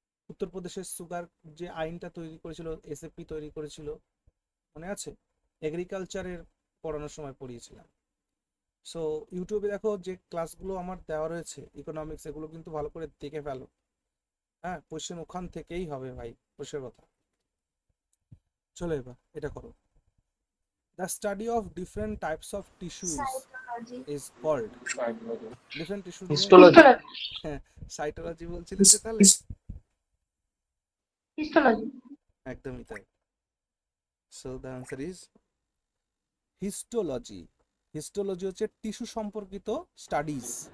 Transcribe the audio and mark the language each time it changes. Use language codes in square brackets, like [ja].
[bn] উত্তরপ্রদেশের সুগার যে আইনটা তৈরি করেছিল, এসএপি তৈরি করেছিল, মনে আছে? এগ্রিকালচারের পড়ানোর সময় পড়িয়েছিলাম। সো ইউটিউবে দেখো যে ক্লাসগুলো আমার দেওয়া রয়েছে ইকোনমিক্স, এগুলো কিন্তু ভালো করে দেখে ফেলো। হ্যাঁ, কোশ্চেন ওখান থেকেই হবে ভাই, কোশ্চেন কথা। চলো এবার এটা করো। [en] The study of different types of tissues [bn] cytology. [en] is called different tissues [bn] histology. হ্যাঁ, সাইটোলজি বলছিলে যে তাহলে হিস্টোলজি। একদমই তাই। [en] So the answer is histology. [bn] Histology হচ্ছে টিস্যু সম্পর্কিত স্টাডিজ।